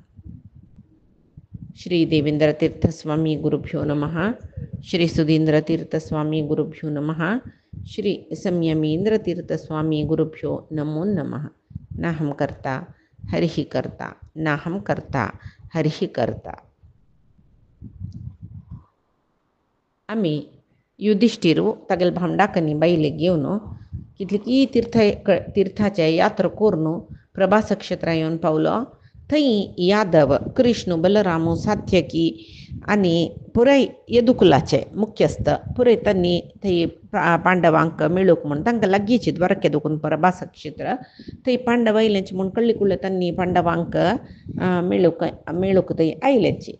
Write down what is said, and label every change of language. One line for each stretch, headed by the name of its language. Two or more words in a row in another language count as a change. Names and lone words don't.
Sanskrit: श्री देवेंद्रतीर्थस्वामी गुरुभ्यो नमः। श्री सुधींद्रतीर्थस्वामी गुरुभ्यो नमः। श्री संयमींद्रतीर्थस्वामी गुरुभ्यो नमो नमः। नाहं कर्ता हरिः कर्ता नाहं कर्ता हरिः कर्ता.
Konkani: आम्ही युधिष्ठिरू तागेल भामडाकनी बाईले घेवन कितली तीर्थाच्या यात्रा करून प्रभास क्षेत्रां येवन पावलो. थंय यादव कृष्ण बलराम सात्यकी आनी पुराय यदुकुलाचे मुख्यस्थ पुराय तांणी थंय पांडवांक मेळूंक म्हूण तांकां लागींची द्वारके दुखून प्रभास क्षेत्र थंय पांडव आयलेंचे म्हूण कळ्ळी कुळ्ळें तांणी पांडवांक मेळूंक थंय आयलेंची.